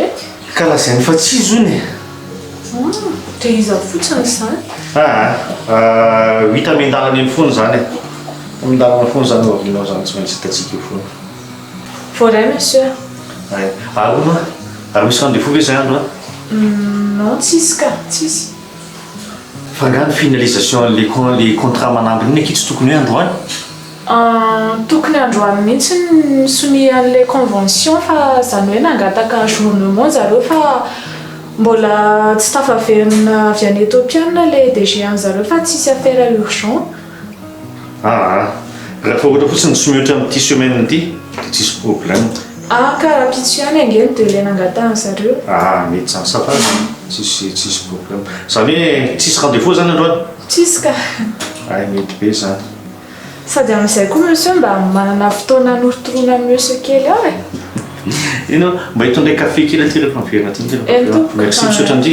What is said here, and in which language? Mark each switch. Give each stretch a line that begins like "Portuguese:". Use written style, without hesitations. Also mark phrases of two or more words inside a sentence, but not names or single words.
Malagasy: ka lazainy fa tsy izy ony dia iza fotsiny izany hita mindalana eny foana zany mindalana foana zany oavinao zany tsy maintsy hitatsika io foana voray monsieur arona ary misy rendez-vous ve zay andro non tsisy ka tsisy fa nga ny
French: finalisation les contrat
Malagasy: manambiny iny akitsy tokony hoe androany tokony androany mihitsy ny soni an'ilay convention fa zany hoe nangataka journement zareo fa mbola tsy tafaverina avy any Ethiopiana le DG an'zareo fa tsisy
French: affaire urgent
Malagasy: raha fa ohatra fotsiny tsy mihoatra amin'ity semaine ity dia tsisy problème karaha pitso ihany angeny dia le nangatahany zareo mety zany sava tsisy problème zany hoe tsisy rendez-vous zany androany tsisy ka mety be zany sady amin'izay koa monsieur mba manana fotoana norotoroana amin'ny monsieur kely aho ino mba hitondray café kely aty rehefa miverina aty
French: merci monsieur
Malagasy: Tandry